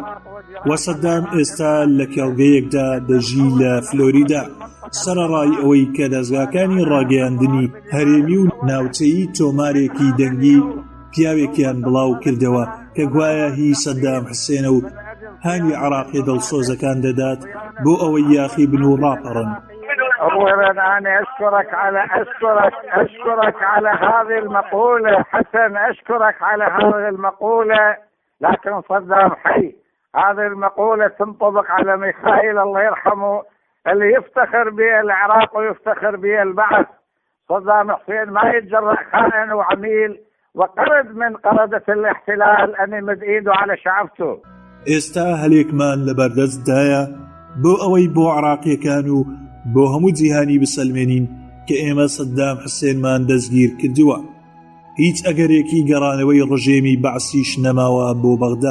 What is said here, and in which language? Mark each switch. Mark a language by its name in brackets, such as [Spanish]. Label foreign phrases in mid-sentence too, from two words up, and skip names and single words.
[Central Kurdish] وە سەدام ئێستا لە کێڵگەیەکدا دەژی لە فلۆریدا سەرەڕای ئەوەی کە دەستگاکانی ڕاگەیاندنی هەرێمی و ناوچەیی تۆمارێکی دەنگی پیاوێکیان بڵاو کردەوە کە گوایە هی سەدام حوسێنە و هانی عراقی دڵسۆزەکان دەدات بۆ ئەوەی یاخی بن و ڕاپەڕن. [Arabic] أولا أنا أشكرك على هذه المقولة حسن، أشكرك على هذه المقولة، لكن صدام حي. هذه المقولة تنطبق على ميخائيل الله يرحمه اللي يفتخر به العراق ويفتخر به البعث. صدام حسين ما يتجرأ خائن وعميل وقرد من قردة الاحتلال أن يمد إيده على شعبته. [Central Kurdish] ئێستا هەلێکمان لەبەردەستدایە بۆ ئەوەی بۆ عراقیەکان و بۆ هەموو جیهانی بسەلمێنین کە ئێمە سەدام حوسێنمان دەستگیر کردووە. هیچ ئەگەرێکی گەڕانەوەی ڕژێمی بەعسیش نەماوە بۆ بەغدا.